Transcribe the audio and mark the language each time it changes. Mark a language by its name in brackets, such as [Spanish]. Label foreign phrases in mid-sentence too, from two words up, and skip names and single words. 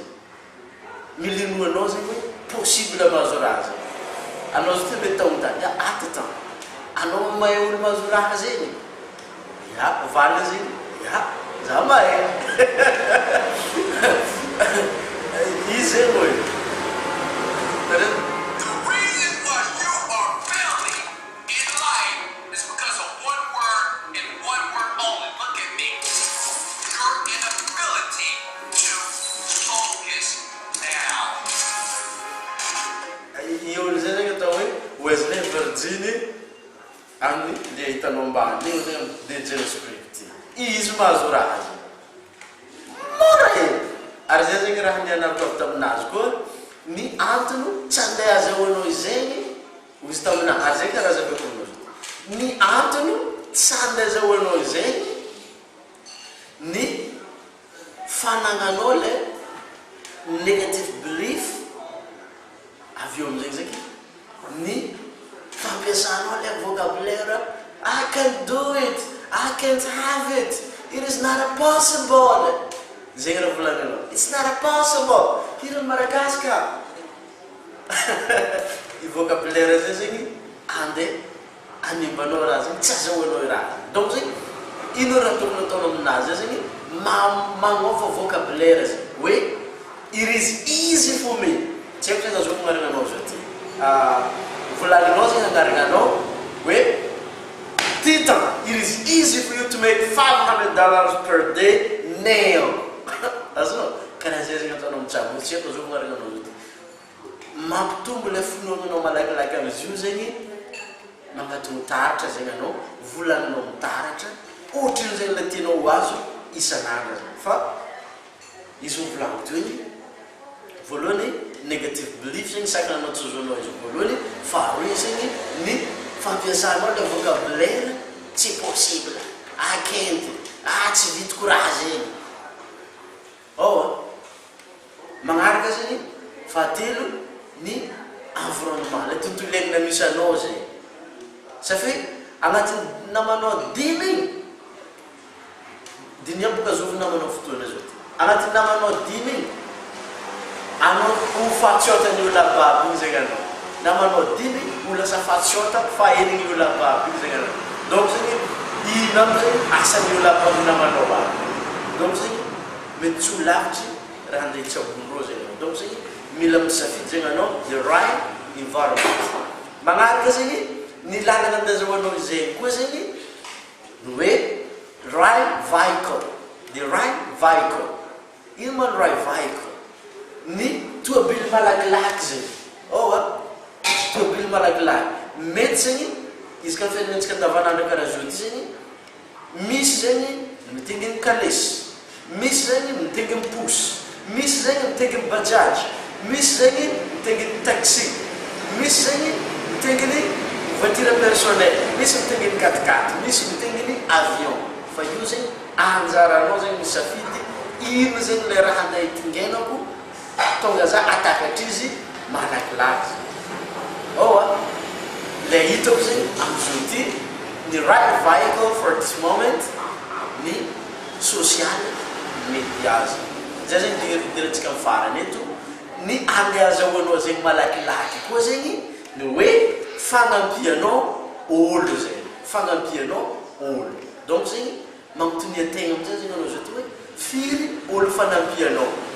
[Malagasy] Milinoanao zegny hoe possible mahazo raha zegny. Anao zao te mety taontany attends. Anao mahay olo mahazo raha zegny. Ya, valina zegny. Ya, za mahay. Izy zegny hoe. [English] The reason why you are failing in life is because of one word and one word only. Look at me. Your inability to focus now. [Malagasy] Io zegny atao hoe Wesley Virginie amin'ny le hitanao ambany io zegny DJ script. Izy mahazo raha zegny. Mora hely. Ary zay zegny raha nianarako avy taminazy koa ny antony tsy andeha azahoanao izegny izy taminahy. Ary zay karaha zaveko aminao. Ny antony tsy andeha azahoanao izegny ny fanagnanao le [English] negative belief [Malagasy] avy eo amizay zegny ny fampiasanao le vocabulaire [English] I can't do it, I can't have it, it is not a possible. [Malagasy] Zegny raha volagninao. [English] It's not a possible. [Malagasy] Hirany Madagascar. I vocabulaire zay zegny andeha animbanao raha zegny tsy azahoanao raha. Donc zegny ino raha tokony ataonao aminazy zegny magnova vocabulaire zegny hoe [English] it is easy for me. [Malagasy] Tsy haiko zegny azoko agnarananao zao ty. Volagninao zegny agnarananao hoe Titan, [English] it is easy for you to make $500 per day now. [Malagasy] Azo karaha zay zegny ataonao mitsabo. Tsy haiko azoko agnarananao zao ty. Mampitombo le finoananao malakilaky amin'izy io zegny magnatony taratra zegny anao volaninao mitaratra ohatriny zegny le tianao ho azo isan'andro zegny. Fa izy mivolaniko teo igny voalohany [English] negative belief [Malagasy] zegny sakana anao tsozoanao izy voalohany. Faharoa zegny ny fampiasanao le vocabulaire tsy possible, [English] I can't, [Malagasy] tsy vitiko raha zegny. Magnaraka zegny fahatelo ny environnement le tontolo iainana misy anao zegny. Satria agnatin'ny namanao dimy igny diny boka zovy namanao fotoana zao ty. Agnatin'ny namanao dimy igny anao ho fatsiotany olona baby igny zegny anao. Namanao dimy ho lasa fatsiota fa enigny olona baby igny zegny anao. Donc zegny ino amizay asan'ny olona baby namanao baby. Donc zegny mety tsy ho lavitry raha andeha hitsabon'ireo zegny anao. Donc zegny mila misafidy zegny anao [English] the right environment. [Malagasy] Magnaraka zegny ny lalana andazahoanao izegny koa zegny ny hoe [English] right vehicle. The right vehicle. [Malagasy] Ino ma ny [English] right vehicle? [Malagasy] Ny toabily malakilaky zegny. Toabily malakilaky. Mety zegny izy ka fiainantsika andavanandro karaha zao ty zegny misy zegny mitenginy kalesy, misy zegny mitenginy pousse, misy zegny mitenginy bajaj, misy zegny mitenginy taxi, misy zegny mitenginy [French] voiture personnelle, [Malagasy] misy mitenginy 4x4, misy mitenginy avion. Fa io zegny anjaranao zegny misafidy ino zegny le raha andeha hitingenako tonga za atakatra izy malakilaky. Le hitako zegny amizao ty ny [English] right vehicle for this moment [Malagasy] ny [English] social media [Malagasy] zegny. Zay zegny dirantsika mifarany eto ny andeha azahoanao zegny malakilaky koa zegny ny hoe fagnampianao olo zegny. Fagnampianao olo. Donc zegny magnotony ategna amizay zegny anao zao ty hoe firy olo fanampianao.